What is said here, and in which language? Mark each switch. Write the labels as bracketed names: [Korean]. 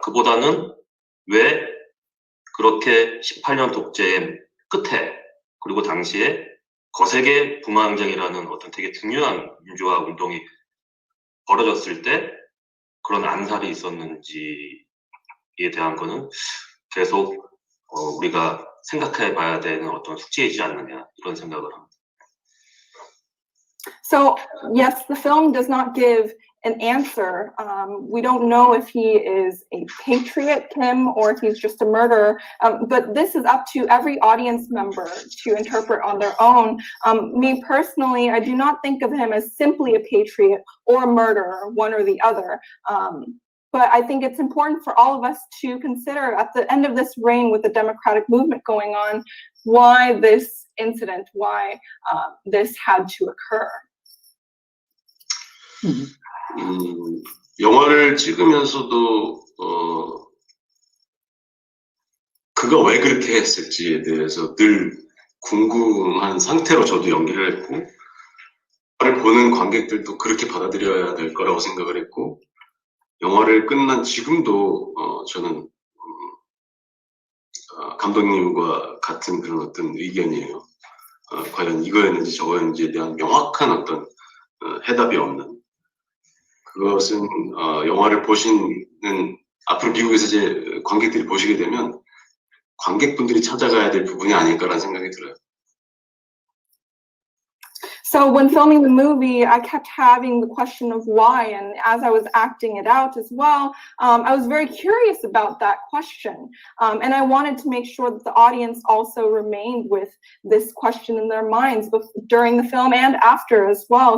[Korean] 그보다는 왜 그렇게 18년 독재의 끝에 그리고 당시에 거세게 붕어항쟁이라는 어떤 되게 중요한 민주화 운동이 벌어졌을 때 그런 암살이 있었는지에 대한 거는 계속 우리가 생각해 봐야 되는 어떤 숙제이지 않느냐 이런 생각을 합니다. [English] So, yes, the film does not give an answer. We don't know if he is a patriot, Kim, or if he's just a murderer. But this is up to every audience member to interpret on their own. Me personally, I do not think of him as simply a patriot or a murderer, one or the other. But I think it's important for all of us to consider at the end of this reign with the democratic movement going on, why this incident, why this had to occur. [Korean] 영화를 찍으면서도 그가 왜 그렇게 했을지에 대해서 늘 궁금한 상태로 저도 연기를 했고, 영화를 보는 관객들도 그렇게 받아들여야 될 거라고 생각을 했고, 영화를 끝난 지금도 저는 감독님과 같은 그런 어떤 의견이에요. 과연 이거였는지 저거였는지에 대한 명확한 어떤 해답이 없는, 그것은 영화를 보시는 앞으로 미국에서 이제 관객들이 보시게 되면 관객분들이 찾아가야 될 부분이 아닐까라는 생각이 들어요. [English] So when filming the movie, I kept having the question of why, and as I was acting it out as well, I was very curious about that question, and I wanted to make sure that the audience also remained with this question in their minds during the film and after as well.